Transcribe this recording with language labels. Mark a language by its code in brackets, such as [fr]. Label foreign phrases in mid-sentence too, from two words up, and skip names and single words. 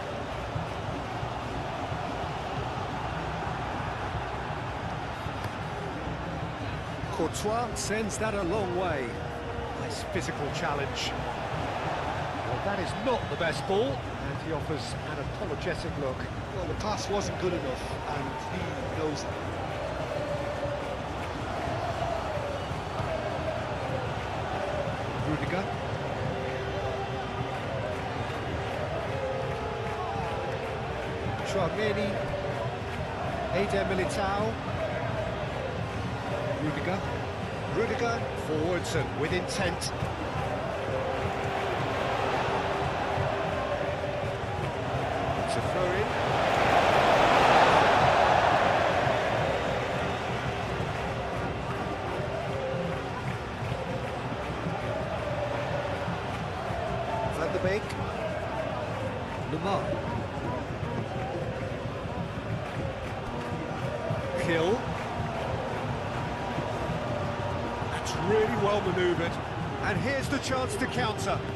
[en] Courtois sends that a long way. Nice physical challenge. Well, that is not the best ball, and he offers an apologetic look. Well, the pass wasn't good enough, and he knows that. Rudiger. Tchouaméni. Eder Militao. Rudiger. Rudiger forwards and with intent. It's a throw-in. Van de Beek. Lamar. Kill. That's really well manoeuvred. And here's the chance to counter.